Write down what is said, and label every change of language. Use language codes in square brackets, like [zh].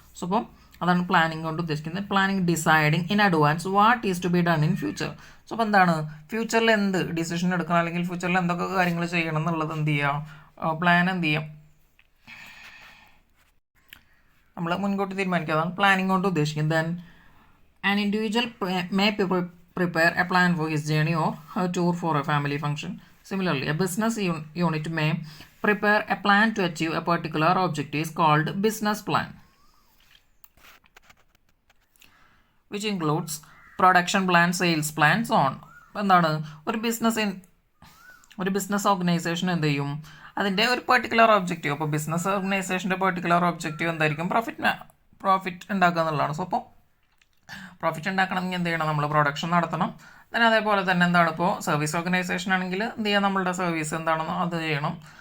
[ml] So അപ്പോൾ അതാണ് planning കൊണ്ട് ഉദ്ദേശിക്കുന്നത്. [en] Planning deciding in advance what is to be done in future. [ml] So അപ്പോൾ എന്താണ്, ഫ്യൂച്ചറിൽ എന്ത് ഡിസിഷൻ എടുക്കണം അല്ലെങ്കിൽ ഫ്യൂച്ചറിൽ എന്തൊക്കെ കാര്യങ്ങൾ ചെയ്യണം എന്നുള്ളത് എന്ത് ചെയ്യുക, പ്ലാൻ എന്ത് ചെയ്യാം, നമ്മൾ മുൻകൂട്ടി തീരുമാനിക്കുക. അതാണ് പ്ലാനിങ് കൊണ്ട് ഉദ്ദേശിക്കുന്നത്. [en] Then an individual may prepare a plan for his journey or a tour for a family function. Similarly, a business unit may prepare a plan to achieve a particular objective is called business plan, which includes production plan, sales plan, so on. [ml] എന്താണ്, ഒരു business organisation എന്ത് ചെയ്യും, അതിൻ്റെ ഒരു particular objective. അപ്പോൾ business ഓർഗനൈസേഷൻ്റെ particular objective എന്തായിരിക്കും, profit ഉണ്ടാക്കുക എന്നുള്ളതാണ്. സോ അപ്പോൾ പ്രോഫിറ്റ് ഉണ്ടാക്കണമെങ്കിൽ എന്ത് ചെയ്യണം, നമ്മൾ പ്രൊഡക്ഷൻ നടത്തണം. then അതേപോലെ തന്നെ എന്താണ്, ഇപ്പോൾ സർവീസ് ഓർഗനൈസേഷൻ ആണെങ്കിൽ എന്ത് ചെയ്യുക, നമ്മളുടെ സർവീസ് എന്താണെന്നോ അത് ചെയ്യണം.